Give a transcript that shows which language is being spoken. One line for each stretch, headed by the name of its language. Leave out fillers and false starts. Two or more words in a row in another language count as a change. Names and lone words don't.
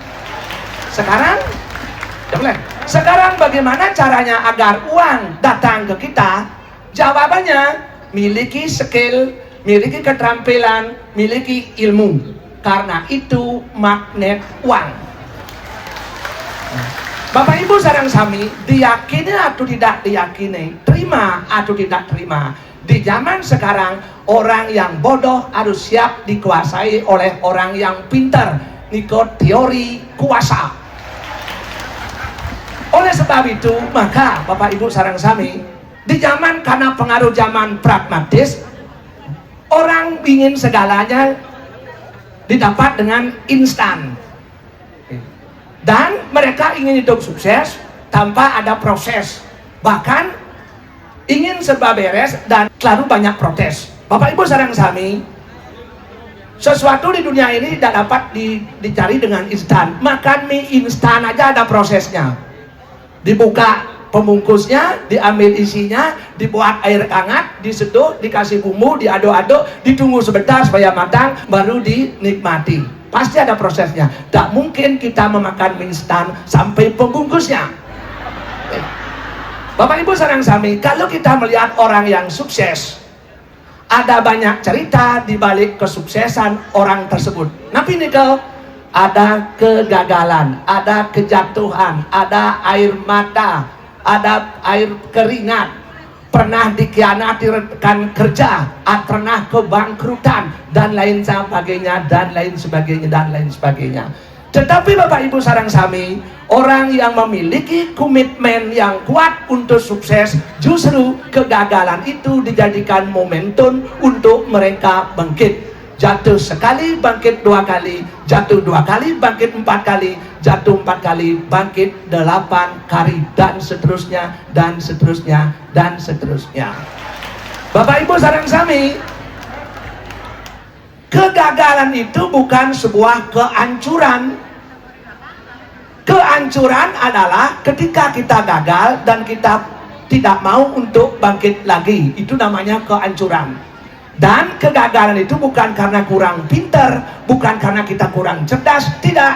Indonesian: Sekarang bagaimana caranya agar uang datang ke kita? Jawabannya, miliki skill, miliki keterampilan, miliki ilmu. Karena itu magnet uang. Bapak Ibu
Balinese: sareng sami,
Indonesian: diyakini atau tidak diyakini, terima atau tidak terima, di zaman sekarang orang yang bodoh harus siap dikuasai oleh orang yang pintar. Ikut teori kuasa. Oleh sebab itu, maka Bapak Ibu
Balinese: sareng sami,
Indonesian: di zaman karena pengaruh zaman pragmatis, orang ingin segalanya didapat dengan instan. Dan mereka ingin hidup sukses tanpa ada proses. Bahkan ingin serba beres dan selalu banyak protes. Bapak Ibu
Balinese: sareng sami,
Indonesian: sesuatu di dunia ini tidak dapat dicari dengan instan. Makan mie instan aja ada prosesnya. Dibuka pembungkusnya, diambil isinya, dibuat air hangat, diseduh, dikasih bumbu, diaduk-aduk, ditunggu sebentar supaya matang, baru dinikmati. Pasti ada prosesnya. Tak mungkin kita memakan mie instan sampai pembungkusnya. Bapak Ibu
Balinese: sareng sami,
Indonesian: kalau kita melihat orang yang sukses, ada banyak cerita di balik kesuksesan orang tersebut. Tapi nikel, ada kegagalan, ada kejatuhan, ada air mata, ada air keringat, pernah dikhianati rekan kerja, pernah kebangkrutan, dan lain sebagainya, dan lain sebagainya, dan lain sebagainya. Tetapi Bapak Ibu
Balinese: sareng sami,
Indonesian: orang yang memiliki komitmen yang kuat untuk sukses, justru kegagalan itu dijadikan momentum untuk mereka bangkit. Jatuh sekali, bangkit 2 kali, jatuh 2 kali, bangkit 4 kali, jatuh 4 kali, bangkit 8 kali, dan seterusnya, dan seterusnya, dan seterusnya. Bapak Ibu
Balinese: sareng sami,
Indonesian: kegagalan itu bukan sebuah kehancuran. Kehancuran adalah ketika kita gagal dan kita tidak mau untuk bangkit lagi. Itu namanya kehancuran. Dan kegagalan itu bukan karena kurang pintar, bukan karena kita kurang cerdas, tidak.